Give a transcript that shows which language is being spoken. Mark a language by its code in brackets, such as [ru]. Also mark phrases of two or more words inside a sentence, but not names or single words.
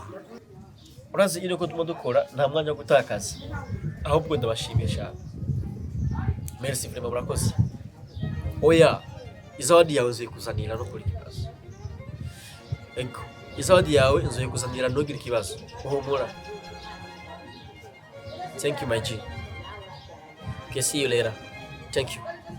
[rn] Urazi ire ko dukora nta mwanya wo gutakaza. Ahubwo ndabashimisha. [fr] Merci vraiment [rn] murakoze. Oya, izawadi yawe nzikuzanira no kuri kibazo. Ego, izawadi yawe nzikuzanira no kuri kibazo. Uhumura. [en] Thank you, my G. Okay, see you later. Thank you.